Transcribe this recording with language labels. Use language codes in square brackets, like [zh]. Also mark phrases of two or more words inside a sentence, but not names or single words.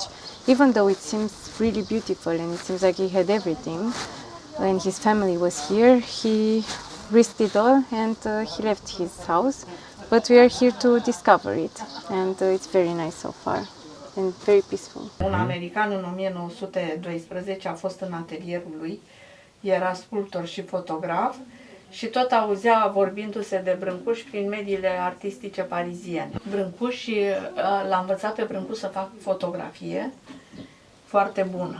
[en] Even though it seems really beautiful and it seems like he had everything, when his family was here, he risked it all and he left his house. But we are here to discover it, and it's very nice so far and very peaceful. [ro] Un american în 1912 a fost în atelierul lui, era sculptor și fotograf și tot auzea vorbindu-se de Brancusi prin mediile artistice pariziene. Brancusi l-a învățat pe Brancusi să facă fotografie foarte bună.